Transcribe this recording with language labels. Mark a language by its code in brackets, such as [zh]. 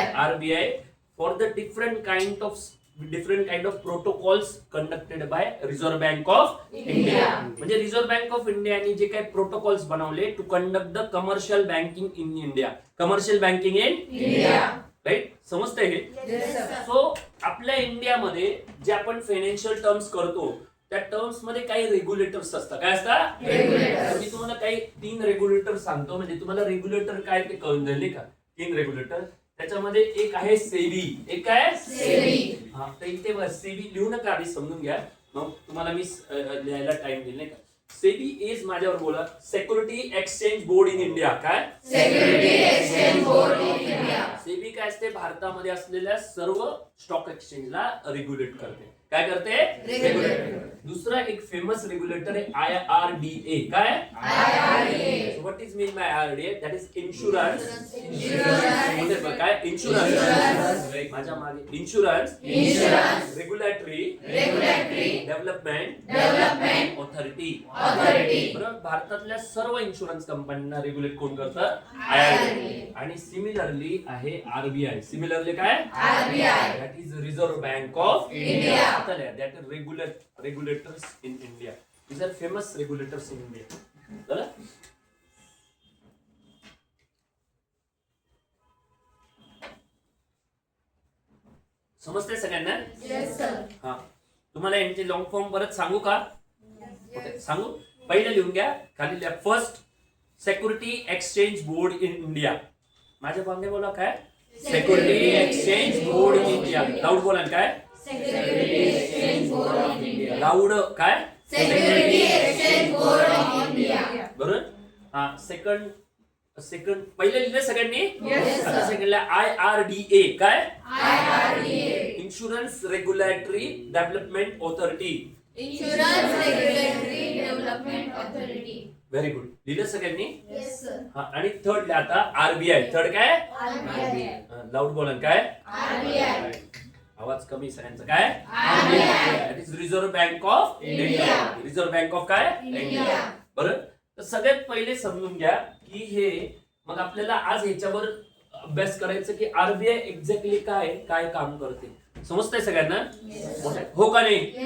[en] RBI for the different kind of protocols conducted by Reserve Bank of India. [mr] म्हणजे Reserve Bank of India ने जे काही protocols बनवले [en] To conduct the commercial banking in India. Commercial banking in India, right? [mr] समजतंय हे? So आपल्या इंडियामध्ये जे आपण फायनान्शियल टर्म्स करतो त्या टर्म्स मध्ये काही रेग्युलेटर्स असतात. काय असतात? रेग्युलेटर. मी तुम्हाला काही 3 रेग्युलेटर सांगतो, म्हणजे तुम्हाला रेग्युलेटर काय ते कळून जाईल नाही का. 3 रेग्युलेटर. त्याच्यामध्ये एक आहे सेबी. एक आहे सेबी. हा, तर इथे सेबी लिहू नका, आधी समजून घ्या, मग तुम्हाला मी लिहायला टाइम देईल नाही का. [en] SEBI is, [mr] माझ्यावर बोला, [en] Security exchange board in India. काय? Security exchange board in India. [mr] SEBI काय असते? भारतामध्ये असलेल्या सर्व स्टॉक एक्सचेंजला रेग्युलेट करते. काय करते? रेग्युलेट. दुसरा एक फेमस रेग्युलेटर आहे IRDA. काय? IRDA. [en] What is mean by IRDA? That is insurance. [mr] म्हणजे काय? [en] Insurance. [mr] माझ्या मागे इन्शुरन्स रेग्युलेटरी डेव्हलपमेंट ऑथॉरिटी. बरोबर. भारतातल्या सर्व इन्शुरन्स कंपन्यांना रेग्युलेट कोण करतं? IRDA. आणि सिमिलरली आहे RBI. सिमिलरली काय? RBI. [en] That is reserve bank of India. That are regulators in India. These are famous regulators in India. [mr] चला. समजते सगळ्यांना? [en] Yes sir. [mr] हा, तुम्हाला यांचे लॉंग फॉर्म परत सांगू का? ओके, सांगू. पहिले लिहून घ्या, खाली लिहा. First, security exchange board in India. माझ्या मागे बोला काय? [en] Security exchange board in India. [mr] Loud बोला. काय? [en] Security Exchange Board of India. [mr] Loud. काय? [en] Security Exchange Board of India. [mr] बरोबर. हा, सेकंड पहिले लिहिले सगळ्यांनी? [en] Yes sir. [mr] आता सेकंडला IRDA. काय? IRDA. [en] Insurance regulatory development authority. Insurance Regulatory Development Authority. Very good. [mr] लिहिलं सगळ्यांनी? [en] Yes sir. [mr] हा, आणि थर्ड आता RBI. थर्ड काय? RBI. लाऊड बोला. काय? RBI. आवाज कमी सगळ्यांचा. काय? RBI. [en] That is reserve bank of India. [mr] Reserve bank of काय? इंडिया. बरोबर. तर सगळ्यात पहिले समजून घ्या की हे, मग आपल्याला आज ह्याच्यावर अभ्यास करायचं की RBI एक्झॅक्टली काय काम करते. समजतंय सगळ्यांना? हो का नाही?